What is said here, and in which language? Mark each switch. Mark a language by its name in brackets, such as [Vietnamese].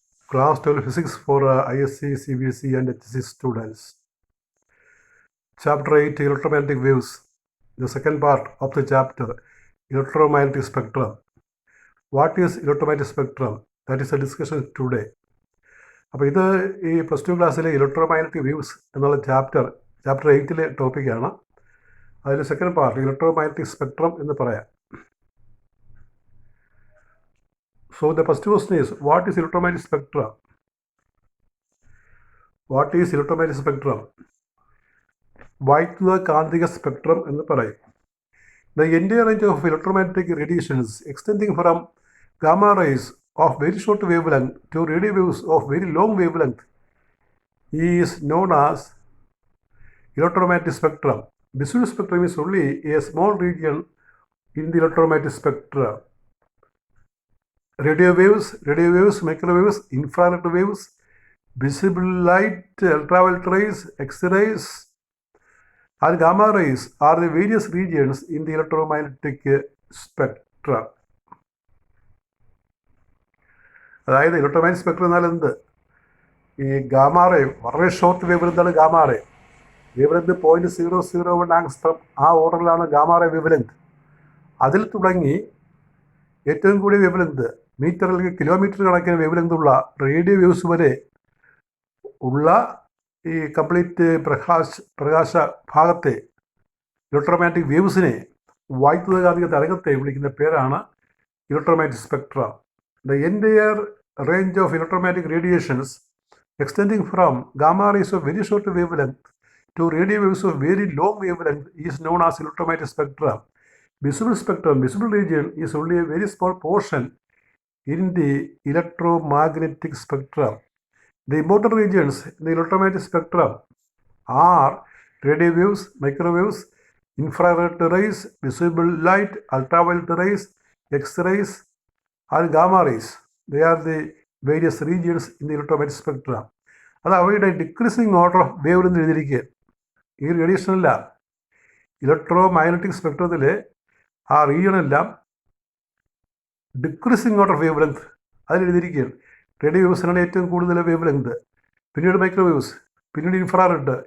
[English] Class 12 physics for ISC CBSE and HSC students. Chapter 8 electromagnetic waves. The second part of the chapter, electromagnetic spectrum. What is electromagnetic spectrum? That is the discussion today. [Malayalam] അപ്പോൾ ഇത് ഈ plus two ക്ലാസ്സിലെ electromagnetic waves എന്നുള്ള chapter 8ലെ ടോപ്പിക്കാണ്. അതിൽ second part electromagnetic spectrum എന്ന് പറയാം. [English] So the first question is, what is electromagnetic spectrum? What is electromagnetic spectrum? [Malayalam] വൈദ്യുത കാന്തിക സ്പെക്ട്രം എന്ന് പറയും. [English] The entire range of electromagnetic radiations extending from gamma rays of very short wavelength to radio waves of very long wavelength is known as electromagnetic spectrum. Visible spectrum is only a small region in the electromagnetic spectrum. Radio waves, microwaves, infrared waves, visible light, ultraviolet rays, X-rays, and gamma rays are the various regions in the electromagnetic spectrum. [Malayalam] അതായത് electromagnetic spectrum എന്നാൽ എന്ത്? ഈ gamma ray, വളരെ short wave ലെങ്താണ് gamma ray. Wave length 0.001 angstrom, ആ ഓർഡറിലാണ് gamma ray wave length. അതിൽ തുടങ്ങി ഏറ്റവും കൂടിയ വേവ് ലെങ്ത് മീറ്റർ അല്ലെങ്കിൽ കിലോമീറ്റർ കണക്കിന് വേവ് ലെങ്ത് ഉള്ള റേഡിയോ വേവ്സ് വരെ ഉള്ള ഈ കംപ്ലീറ്റ് പ്രകാശ ഭാഗത്തെ ഇലക്ട്രോമാഗ്നറ്റിക് വേവ്സിനെ, വൈദ്യുതകാന്തിക തരംഗത്തെ വിളിക്കുന്ന പേരാണ് electromagnetic spectrum. [English] The entire range of electromagnetic radiations extending from gamma rays of very short wavelength to radio waves of very long wavelength is known as electromagnetic spectrum. Visible region is only a very small portion in the electromagnetic spectrum. The important regions in the electromagnetic spectrum are radio waves, microwaves, infrared rays, visible light, ultraviolet rays, X-rays, and gamma rays. They are the various regions in the electromagnetic spectrum. [Malayalam] അത് അവയുടെ decreasing order of wave എന്ന് എഴുതിയിരിക്കുക. ഈ റേഡിയേഷനെല്ലാം electromagnetic സ്പെക്ട്രത്തിലെ ആ റീജിയനെല്ലാം decreasing order wave length അതിലെഴുതിയിരിക്കുകയാണ്. Radio വേവ്സിനാണ് ഏറ്റവും കൂടുതൽ wave length, പിന്നീട് microwaves, പിന്നീട് infrared.